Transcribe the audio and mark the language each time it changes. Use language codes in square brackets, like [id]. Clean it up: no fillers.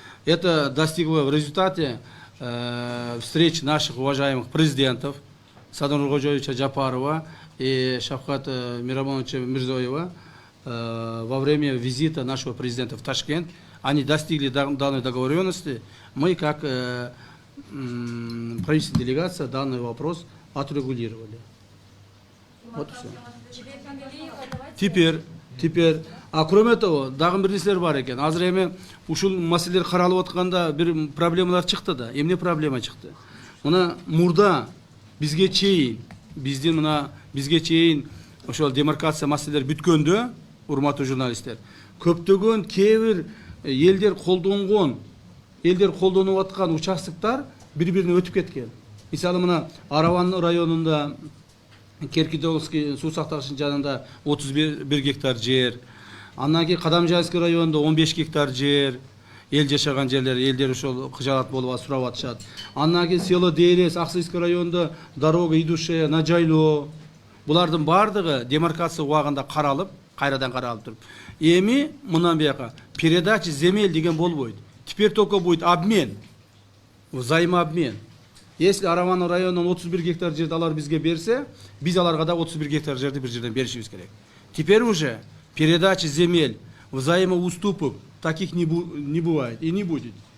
[ru] Это достигло в результате встреч наших уважаемых президентов Садыр Нуркожоевича Джапарова и Шавката Мирамоновича Мирзоева во время визита нашего президента в Ташкент. Они достигли данной договоренности. Мы, как правительственная делегация, данный вопрос отрегулировали. Вот и все. Теперь, а кроме того, [ky] дагы бир нерселер бар экен. Азыр эми ушул маселелер каралып атканда бир проблемалар чыкты да. Эмне проблема чыкты? Мына мурда бизге чейин ошол демаркация маселелер бүткөндө, урматтуу журналисттер, көптөгөн кээ бир элдер колдонуп аткан участоктор бири-бирине өтүп кеткен. Мисалы мына Араван районунда Керкидолский суу сактагычынын жанында 31 гектар жер, андан кийин Кадамжайский районунда 15 гектар жер, эл жашаган жерлер, элдер ошол кыжаат болуп сурап атышат. Андан кийин село Дээрес, Аксайский районунда [ru] дорога идущая на [ky] жайлоо. Булардын бардыгы демаркация убагында кайрадан каралып туруп. Эми мындан бияка передача земель деген болбойт. [ru] Теперь только будет обмен, взаимообмен. Если [ky] Араман районунан 31 гектар жерди алар бизге берсе, биз аларга да 31 гектар жерди бир жерден беришибиз керек. [ru] Теперь уже передача земель, взаимоуступок таких не бывает и не будет.